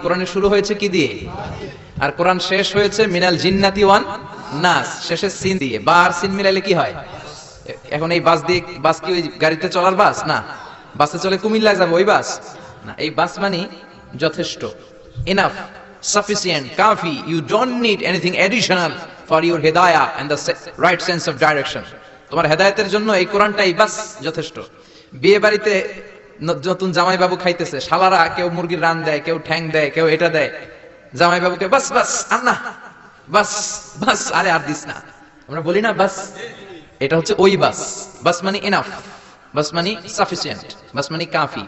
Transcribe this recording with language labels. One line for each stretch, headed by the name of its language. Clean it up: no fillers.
Bangla: কোরআনের শুরু হয়েছে কি দিয়ে? আর কোরআন শেষ হয়েছে
Arabic: মিনাল জিন্নাতি ওয়ান নাস,
Bangla: শেষে সিন দিয়ে। বা আর সিন মিলাইলে কি হয়? এখন এই বাস দিয়ে, বাস কি ওই গাড়িতে চলার বাস না? বাসে চলে কুমিল্লায় যাবো ওই বাস না। এই বাস মানে যথেষ্ট, enough, sufficient, Kafi.
English: You don't need anything additional for your hidayah and the right sense of direction.
Bangla: তোমার হেদায়েতের জন্য এই কোরআনটাই বাস যথেষ্ট। বিয়ে বাড়িতে নতুন জামাই বাবু খাইতেছে, শালারা কেউ মুরগির রান দেয়, কেউ ঠ্যাং দেয়, কেউ এটা দেয়। জামাই বাবুকে বাস বাস আন্না, বাস বাস, আরে আর দিস না। আমরা বলি না বাস, এটা হচ্ছে ওই বাস। বাস মানে এনাফ, বাস মানে সাফিসিয়েন্ট, বাস মানে কাফি।